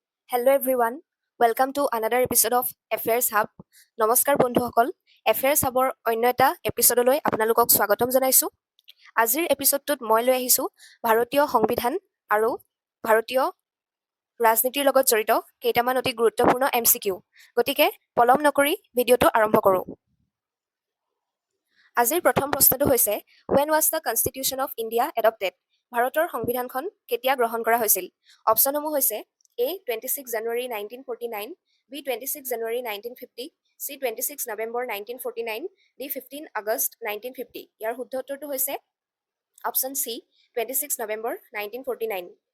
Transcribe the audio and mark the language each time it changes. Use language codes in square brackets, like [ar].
[en] Hello everyone, welcome to another episode of Affairs Hub. [as] নমস্কাৰ বন্ধুসকল, Affairs Hubৰ অন্য এটা এপিছডলৈ আপোনালোকক স্বাগতম জনাইছোঁ। আজিৰ এপিছডটোত মই লৈ আহিছোঁ ভাৰতীয় সংবিধান আৰু ভাৰতীয় ৰাজনীতিৰ লগত জড়িত কেইটামান অতি গুৰুত্বপূৰ্ণ MCQ। গতিকে পলম নকৰি ভিডিঅ'টো আৰম্ভ কৰোঁ। আজিৰ প্ৰথম প্ৰশ্নটো হৈছে [en] When was the Constitution of India adopted? [as] ভাৰতৰ সংবিধানখন কেতিয়া গ্ৰহণ কৰা হৈছিল? অপশ্যনসমূহ হৈছে A. 26 January 1949, B. 26 January 1950, C. 26 November 1949, D. 15 August 1950। ইয়াৰ শুদ্ধ উত্তৰটো হৈছে অপশ্যন C. 26 নৱেম্বৰ 1949।